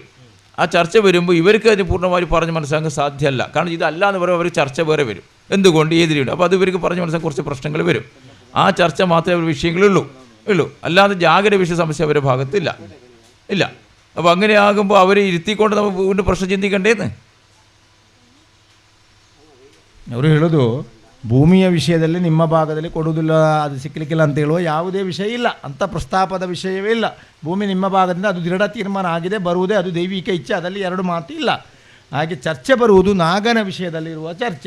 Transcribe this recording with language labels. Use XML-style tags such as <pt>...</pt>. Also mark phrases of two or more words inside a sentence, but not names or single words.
<ml>ആ ചർച്ച വരുമ്പോൾ ഇവർക്ക് അതിന് പൂർണ്ണമായി പറഞ്ഞ് മനസ്സിലാക്കാൻ സാധ്യമല്ല. കാരണം ഇതല്ല എന്ന് പറയുമ്പോൾ അവർ ചർച്ച വേറെ വരും. എന്തുകൊണ്ട് ഏതിരിയുണ്ട്. അപ്പോൾ അത് ഇവർക്ക് പറഞ്ഞ് മനസ്സിലാക്കാൻ കുറച്ച് പ്രശ്നങ്ങൾ വരും. ആ ചർച്ച മാത്രമേ അവർ വിഷയങ്ങളുള്ളൂ. അല്ലാതെ ജാഗ്രത വിഷയ സമസ്യ അവരുടെ ഭാഗത്തില്ല. അപ്പോൾ അങ്ങനെ ആകുമ്പോൾ അവരെ ഇരുത്തിക്കൊണ്ട് നമുക്ക് വീണ്ടും പ്രശ്നം ചിന്തിക്കണ്ടേന്ന്</ml> <kn>ಅವರು ಹೇಳೋದು. ಭೂಮಿಯ ವಿಷಯದಲ್ಲಿ ನಿಮ್ಮ ಭಾಗದಲ್ಲಿ ಕೊಡುವುದಿಲ್ಲ, ಅದು ಸಿಕ್ಕಲಿಕ್ಕಿಲ್ಲ ಅಂತ ಹೇಳುವ ಯಾವುದೇ ವಿಷಯ ಇಲ್ಲ, ಅಂಥ ಪ್ರಸ್ತಾಪದ ವಿಷಯವೇ ಇಲ್ಲ. ಭೂಮಿ ನಿಮ್ಮ ಭಾಗದಿಂದ ಅದು ದೃಢ ತೀರ್ಮಾನ ಆಗಿದೆ, ಬರುವುದೇ ಅದು ದೈವಿಕ ಇಚ್ಛೆ, ಅದರಲ್ಲಿ 2 ಮಾತು ಇಲ್ಲ. ಹಾಗೆ ಚರ್ಚೆ ಬರುವುದು ನಾಗನ ವಿಷಯದಲ್ಲಿರುವ ಚರ್ಚೆ.</kn>